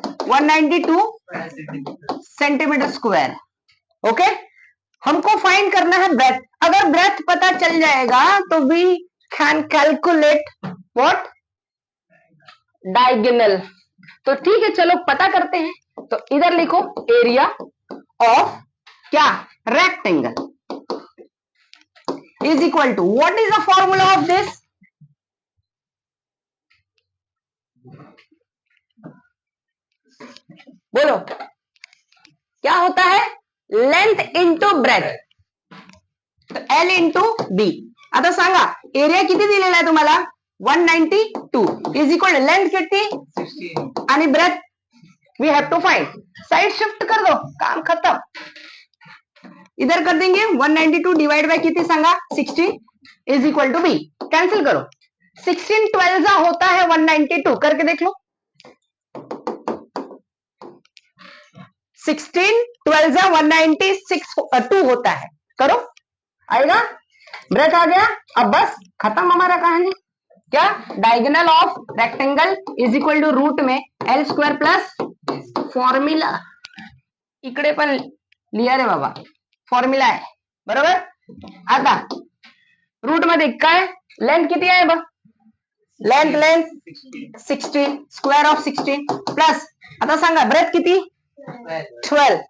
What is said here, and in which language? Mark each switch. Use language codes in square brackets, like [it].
[hi] 192 centimetre square, okay, हमको find करना है ब्रेथ, अगर ब्रेथ पता चल जाएगा तो [en] we can calculate what diagonal, [hi] तो ठीक है चलो पता करते हैं, तो इधर लिखो एरिया ऑफ क्या rectangle is equal to, [en] what is the formula of this, [hi] बोलो क्या होता है, length into breadth, L into B. [mr] आता सांगा एरिया किती दिलेला आहे तुम्हाला, [en] 192 is equal [mr] लेंथ किती 16 आणि breath [en] We have to find. [hi] Side shift कर दो, काम खत्म. इधर कर देंगे 192 डिवाइड बाय कितनी [mr] सांगा [hi] 16 is equal to be. Cancel करो, 16 12 जा होता है 192, करके देख लो. 16 12 जा 196 होता है, करो आएगा. ब्रेथ आ गया. अब बस खत्म हमारा कहानी. क्या, diagonal of rectangle is equal to root में एल स्क्वायर प्लस फॉर्म्युला. [mr] इकडे पण लिहा रे बाबा, फॉर्म्युला आहे बरोबर. आता रूट मध्ये काय, लेंथ किती आहे बघ, लेंथ 16 स्क्वायर ऑफ 16 प्लस आता सांगा ब्रेथ किती 12.